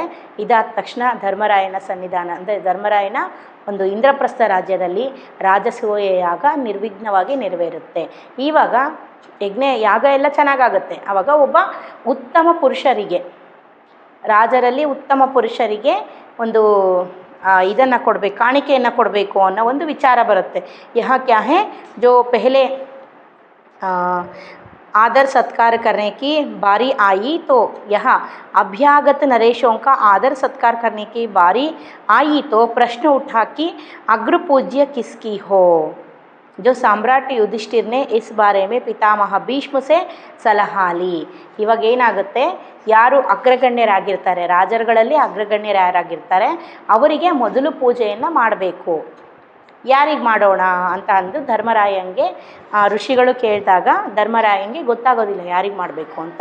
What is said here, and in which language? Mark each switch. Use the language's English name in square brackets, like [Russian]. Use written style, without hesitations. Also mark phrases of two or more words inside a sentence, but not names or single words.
[Kannada] ಇದಾದ ತಕ್ಷಣ ಧರ್ಮರಾಯನ ಸನ್ನಿಧಾನ ಅಂದರೆ ಧರ್ಮರಾಯನ ಒಂದು ಇಂದ್ರಪ್ರಸ್ಥ ರಾಜ್ಯದಲ್ಲಿ ರಾಜಸೂಯ ಯಾಗ ನಿರ್ವಿಘ್ನವಾಗಿ ನೆರವೇರುತ್ತೆ. ಇವಾಗ ಯಾಗ ಎಲ್ಲ ಚೆನ್ನಾಗಾಗುತ್ತೆ. ಆವಾಗ ಒಬ್ಬ ಉತ್ತಮ ಪುರುಷರಿಗೆ, ರಾಜರಲ್ಲಿ ಉತ್ತಮ ಪುರುಷರಿಗೆ ಒಂದು ಇದನ್ನು ಕೊಡಬೇಕು, ಕಾಣಿಕೆಯನ್ನು ಕೊಡಬೇಕು ಅನ್ನೋ ಒಂದು ವಿಚಾರ ಬರುತ್ತೆ. [Hindi] यह क्या है जो पहले आदर सत्कार करने की बारी आई तो यहाँ अभ्यागत नरेशों का आदर सत्कार करने की बारी आई तो प्रश्न उठा कि अग्र पूज्य किसकी हो. जो सम्राट युधिष्ठिर ने इस बारे में पितामह भीष्म से सलाह ली. [Kannada] ಇವಾಗ ಏನಾಗುತ್ತೆ, ಯಾರು ಅಗ್ರಗಣ್ಯರಾಗಿರ್ತಾರೆ, ರಾಜರುಗಳಲ್ಲಿ ಅಗ್ರಗಣ್ಯರು ಯಾರಾಗಿರ್ತಾರೆ ಅವರಿಗೆ ಮೊದಲು ಪೂಜೆಯನ್ನು ಮಾಡಬೇಕು. ಯಾರಿಗೆ ಮಾಡೋಣ ಅಂತ ಅಂದು ಧರ್ಮರಾಯಂಗೆ ಋಷಿಗಳು ಕೇಳಿದಾಗ ಧರ್ಮರಾಯಂಗೆ ಗೊತ್ತಾಗೋದಿಲ್ಲ ಯಾರಿಗೆ ಮಾಡಬೇಕು ಅಂತ.